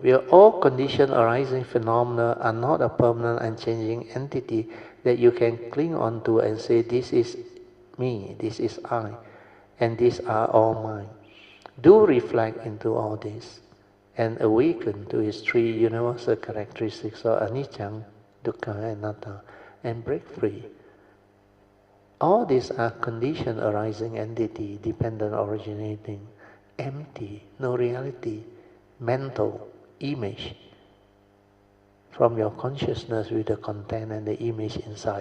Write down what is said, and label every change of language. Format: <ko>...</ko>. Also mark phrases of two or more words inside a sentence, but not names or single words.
<en>We are all conditioned arising phenomena are not a permanent and changing entity that you can cling on to and say, this is me, this is I, and these are all mine. Do reflect into all this and awaken to its 3 universal characteristics of</en> <pi>anicca, dukkha,</pi> <en>and anatta, and break free. All these are conditioned arising entity, dependent originating, empty, no reality, mental image from your consciousness with the content and the image inside.</en>